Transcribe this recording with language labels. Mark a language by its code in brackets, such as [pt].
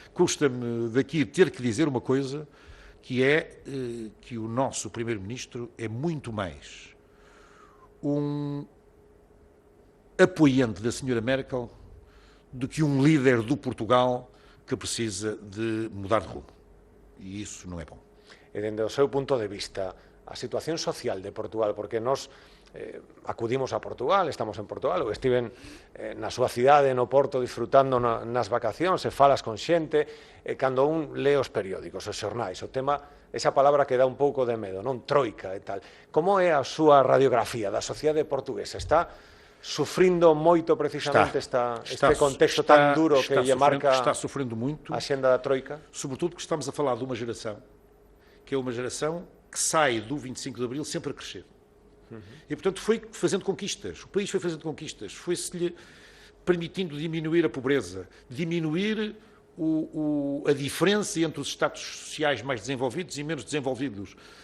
[pt] Custa-me daqui ter que dizer uma coisa, que é que o nosso Primeiro-Ministro é muito mais um apoiante da senhora Merkel do que um líder do Portugal que precisa de mudar de rumo. E isso não é bom. [gl] E dende o seu punto de vista, a situación social de Portugal, porque nós acudimos a Portugal, estamos en Portugal, ou estiven na súa cidade, no Porto, disfrutando nas vacacións, e falas con xente, cando un lee os periódicos, os xornais, o tema, esa palabra que dá un pouco de medo, non? Troika e tal. Como é a súa radiografía da sociedade portuguesa? Está sufrindo moito precisamente este contexto tan duro que lle marca [pt] muito, [gl] a xenda da Troika? [pt] Sobretudo porque estamos a falar de uma geração, que é uma geração que sai do 25 de Abril sempre a crescer. E, portanto, foi fazendo conquistas. O país foi fazendo conquistas. Foi-se-lhe permitindo diminuir a pobreza, diminuir a diferença entre os estados sociais mais desenvolvidos e menos desenvolvidos.